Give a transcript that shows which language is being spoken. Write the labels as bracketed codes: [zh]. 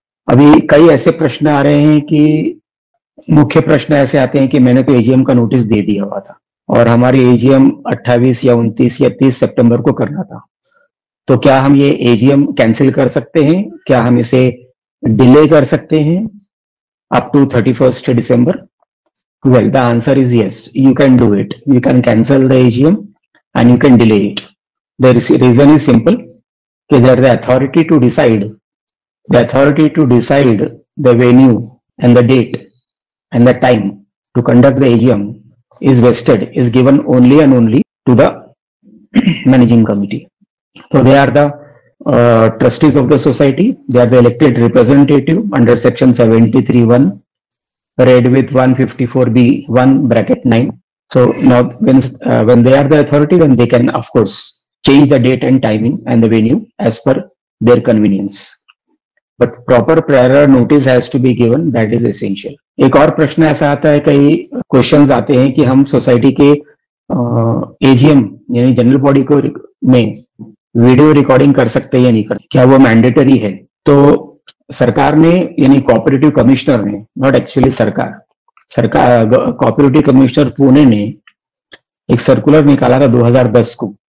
[hi] अभी कई ऐसे प्रश्न आ रहे हैं कि मुख्य प्रश्न ऐसे आते हैं कि मैंने तो एजीएम का नोटिस दे दिया हुआ था और हमारी एजीएम 28 या 29 या 30 सितंबर को करना था, तो क्या हम ये एजीएम कैंसिल कर सकते हैं? क्या हम इसे डिले कर सकते हैं [en] Up to 31st December? Well, the answer is yes, you can do it. You can cancel the AGM and you can delay it. The reason is simple, that the authority to decide the venue and the date and the time to conduct the AGM is given only and only to the managing committee. So they are the trustees of the society. They are the elected representative under section 73(1) read with 154(b)(1)(9). So now when they are the authority, then they can of course change the date and timing and the venue as per their convenience. But proper prior notice has to be given, that is essential. [hi] एक और प्रश्न ऐसा आता है, कई questions आते हैं कि हम सोसाइटी के एजीएम यानी जनरल बॉडी को में वीडियो रिकॉर्डिंग कर सकते हैं या नहीं करते, क्या वो मैंडेटरी है? तो सरकार ने यानी कोऑपरेटिव कमिश्नर ने, [en] not actually [hi] सरकार कोऑपरेटिव कमिश्नर पुणे ने एक सर्कुलर निकाला था 2010 को।